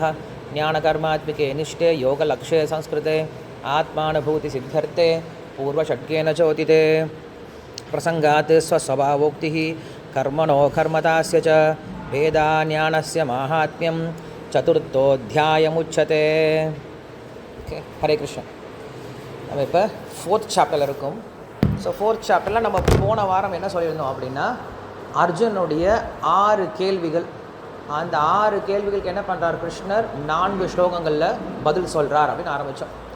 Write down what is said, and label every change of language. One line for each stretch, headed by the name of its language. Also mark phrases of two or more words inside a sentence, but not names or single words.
Sanskrit: ज्ञानकर्मात्मिके निष्ठे योगलक्ष्ये संस्कृते आत्मानुभूतिसिद्ध्यर्थे पूर्वषट्केन चोदिते. प्रसंगात् स्वस्वभावोक्तिः कर्मणो कर्मतास्य च वेदाज्ञानस्य माहात्म्यं चतुर्थोऽध्यायमुच्यते.
Tamil: ஓகே, ஹரே கிருஷ்ணன். நம்ம இப்போ 4th சாப்டரில் இருக்கும். ஸோ 4th சாப்டரில் நம்ம போன வாரம் என்ன சொல்லியிருந்தோம் அப்படின்னா, அர்ஜுனுடைய 6 கேள்விகள். அந்த 6 கேள்விகளுக்கு என்ன பண்ணுறார் கிருஷ்ணர்? 4 ஸ்லோகங்களில் பதில் சொல்கிறார் அப்படின்னு ஆரம்பித்தோம்.